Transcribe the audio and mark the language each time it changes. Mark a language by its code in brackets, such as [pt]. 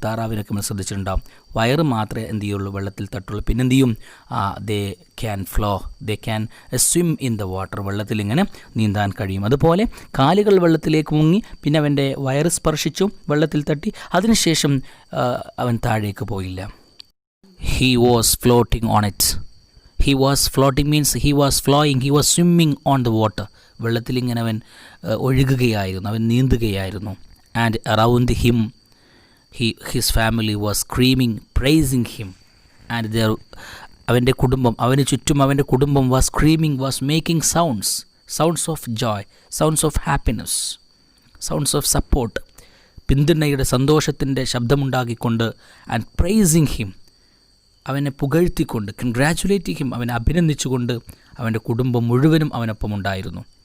[ml] താറാവിനൊക്കെ നമ്മൾ ശ്രദ്ധിച്ചിട്ടുണ്ടാകും. വയറ് മാത്രമേ എന്ത് ചെയ്യുള്ളൂ? വെള്ളത്തിൽ തട്ടുള്ളൂ. പിന്നെ എന്ത് ചെയ്യും? [en] they can swim in the water, [ml] വെള്ളത്തിൽ ഇങ്ങനെ നീന്താൻ കഴിയും. അതുപോലെ കാലുകൾ വെള്ളത്തിലേക്ക് മുങ്ങി, പിന്നെ അവൻ്റെ വയറ് സ്പർശിച്ചു, വെള്ളത്തിൽ തട്ടി, അതിനുശേഷം അവൻ താഴേക്ക് പോയില്ല. [en] He was floating on it. He was floating means he was flying, he was swimming on the water. [ml] വെള്ളത്തിൽ ഇങ്ങനെ അവൻ ഒഴുകുകയായിരുന്നു, അവൻ നീന്തുകയായിരുന്നു. [en] And around him his family was screaming, praising him. And [ml] അവൻ്റെ കുടുംബം, അവന് ചുറ്റും അവൻ്റെ കുടുംബം [en] was screaming, was making sounds of joy, sounds of happiness, sounds of support, [ml] പിന്തുണയുടെ, സന്തോഷത്തിൻ്റെ ശബ്ദമുണ്ടാക്കിക്കൊണ്ട്. [en] And praising him, [ml] അവനെ പുകഴ്ത്തിക്കൊണ്ട്, [en] congratulate him, [ml] അവനെ അഭിനന്ദിച്ചുകൊണ്ട് അവൻ്റെ കുടുംബം മുഴുവനും അവനൊപ്പം ഉണ്ടായിരുന്നു.